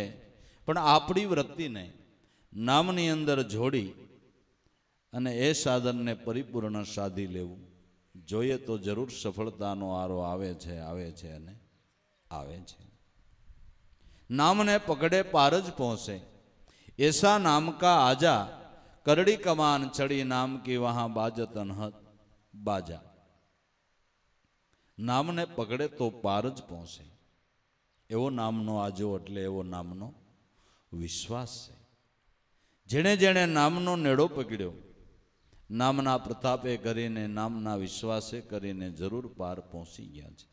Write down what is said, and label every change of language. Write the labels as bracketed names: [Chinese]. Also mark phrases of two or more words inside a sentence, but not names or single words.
[Gujarati] પણ આપણી વૃત્તિને નામની અંદર જોડી અને એ સાધનને પરિપૂર્ણ સાધી લેવું જોઈએ તો જરૂર સફળતાનો આરો આવે છે અને આવે છે. નામને પકડે પાર જ પહોંચે, [Hindi] ऐसा नाम का आजा करड़ी कमान चढ़ी नाम की वहां बाजत अनहद बाजा. [Gujarati] નામને પકડે તો પાર જ પહોંચે એવો નામનો આજો એટલે એવો નામનો વિશ્વાસ છે. જેણે જેણે નામનો નેડો પકડ્યો, નામના પ્રતાપે કરીને, નામના વિશ્વાસે કરીને જરૂર પાર પહોંચી ગયા છે.